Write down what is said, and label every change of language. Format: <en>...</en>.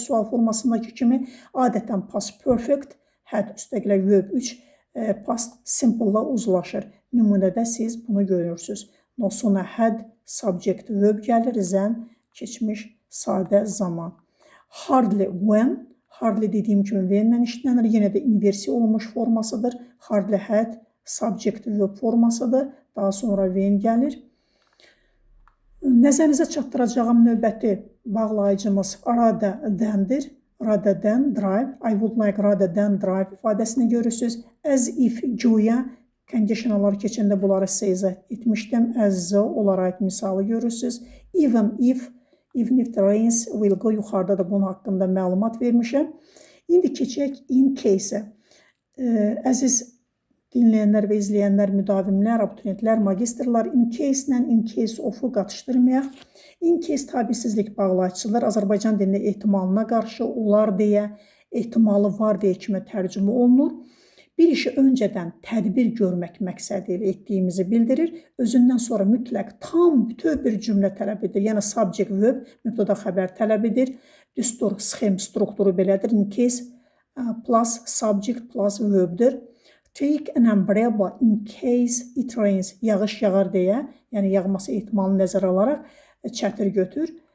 <az>Sual formasındakı kimi adətən past perfect, had üstəgələ verb 3 past simple-la uzlaşır. Nümunədə siz bunu görürsünüz.</az> <en>No sooner had,</en> <az>subject, verb gəlir, zən, keçmiş, sadə zaman. Hardly when, hardly dediyim kimi when-lə işlənir, yenə də inversiya olunmuş formasıdır. Hardly had, subject, verb formasıdır. Daha sonra when gəlir. Nəzərinizə çatdıracağım növbəti bağlayıcımız rather than-dir.</az> <en>Rather than drive, I would like rather than drive</en> <az>ifadəsini görürsünüz. As if, güya, conditionallar keçəndə bunları sizə izah etmişdim. As though, onlara aid misalı görürsünüz.</az> <en>Even if it rains, will go,</en> <az>yuxarıda da bunun haqqında məlumat vermişəm. İndi keçək in case-ə. Əziz dinləyənlər və izləyənlər, müdavimlər, abituriyentlər, magistrlar, in case-lə in case of-u qatışdırmayaq. In case təbisizlik bağlayıcıdır. Azərbaycan dilində ehtimalına qarşı olar deyə, ehtimalı var deyə kimi tərcümə olunur. Bir işi öncədən tədbir görmək məqsədi ilə etdiyimizi bildirir. Özündən sonra mütləq tam bütöv bir cümlə tələb edir. Yəni subject, verb, mübtəda xəbər tələb edir. Düstur, sxem, strukturu belədir. In case plus subject plus verbdir.</az> <en>Take an umbrella in case it rains.</en> <az>Yağış yağar deyə, yəni yağması ehtimalını nəzərə alaraq çətir götür.</az>